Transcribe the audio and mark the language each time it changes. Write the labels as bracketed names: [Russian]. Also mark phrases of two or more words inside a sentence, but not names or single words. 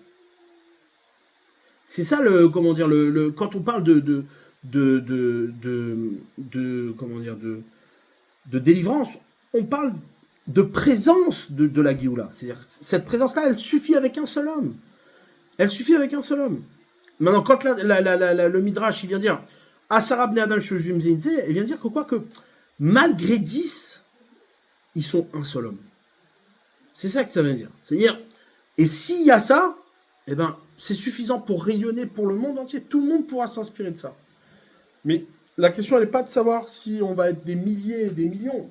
[French] C'est ça comment dire, quand on parle de délivrance, on parle de présence de la Géoula. C'est-à-dire, cette présence-là, elle suffit avec un seul homme. Elle suffit avec un seul homme. Maintenant, quand le Midrash, il vient dire [Hebrew] עשרה בני אדם שיושבים זה עם זה, [French] il vient dire que quoi que malgré 10, ils sont un seul homme. C'est ça que ça veut dire. C'est-à-dire, et s'il y a ça, eh ben, c'est suffisant pour rayonner pour le monde entier. Tout le monde pourra s'inspirer de ça. Mais la question, elle n'est pas de savoir si on va être des milliers et des millions.